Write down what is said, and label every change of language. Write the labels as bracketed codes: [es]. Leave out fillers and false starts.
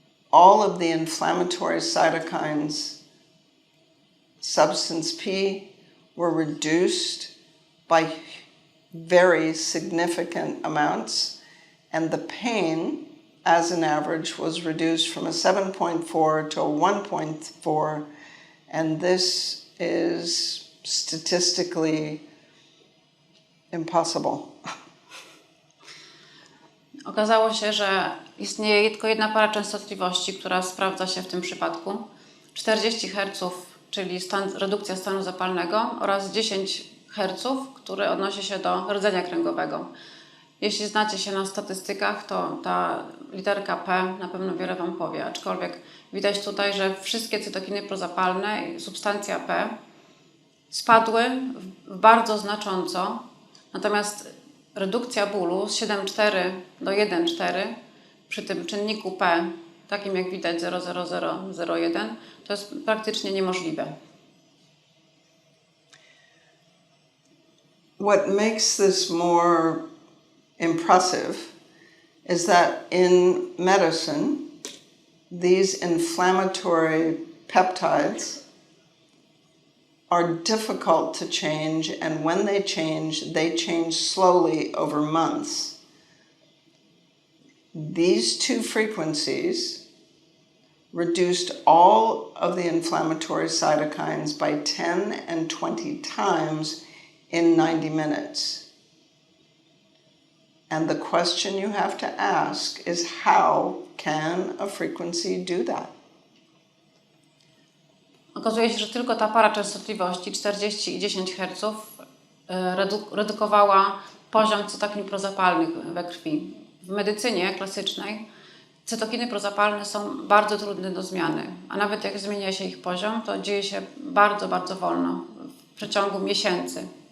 [en] all of the inflammatory cytokines, substance P, were reduced by very significant amounts, and the pain, as an average, was reduced from a 7.4 to a 1.4, and this is statistically impossible. [pl] Okazało się, że istnieje tylko jedna para częstotliwości, która sprawdza się w tym przypadku. 40 Hz, czyli redukcja stanu zapalnego, oraz 10 Hz, który odnosi się do rdzenia kręgowego. Jeśli znacie się na statystykach, to ta literka P na pewno wiele Wam powie, aczkolwiek widać tutaj, że wszystkie cytokiny prozapalne i substancja P spadły bardzo znacząco, natomiast redukcja bólu z 7,4 do 1,4 przy tym czynniku P, takim jak widać 0,0001, to jest praktycznie niemożliwe. [en] What makes this more impressive is that in medicine, these inflammatory peptides are difficult to change, and when they change slowly over months. These two frequencies reduced all of the inflammatory cytokines by 10 and 20 times in 90 minutes. And the question you have to ask is, how can a frequency do that? [pl] Okazuje się, że tylko ta para częstotliwości 40 i 10 Hz redukowała poziom cytokin prozapalnych we krwi. W medycynie klasycznej cytokiny prozapalne są bardzo trudne do zmiany, a nawet jak zmienia się ich poziom, to dzieje się bardzo, bardzo wolno, w przeciągu miesięcy.